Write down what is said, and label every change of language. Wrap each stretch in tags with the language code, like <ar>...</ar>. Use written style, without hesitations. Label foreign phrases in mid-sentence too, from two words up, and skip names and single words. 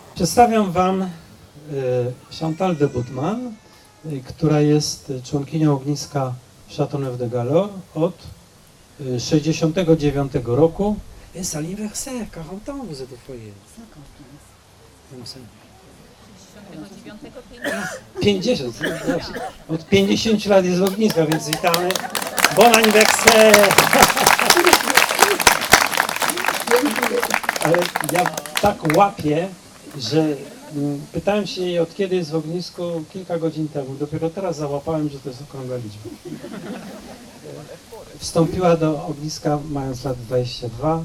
<pl>Przedstawiam Wam Chantal de Boutman, która jest członkinią ogniska Châteauneuf-de-Galor od 1969 roku.</pl> <fr>Jest anniversaire, 40 ans vous êtes au foyer. 50.</fr> <pl>Od 50 lat jest ogniska, więc witamy.</pl> <fr>Bon anniversaire!</fr> <pl>Ale ja tak łapię, że pytałem się jej, od kiedy jest w ognisku kilka godzin temu. Dopiero teraz załapałem, że to jest okrągła liczba. Wstąpiła do ogniska mając lat 22.</pl>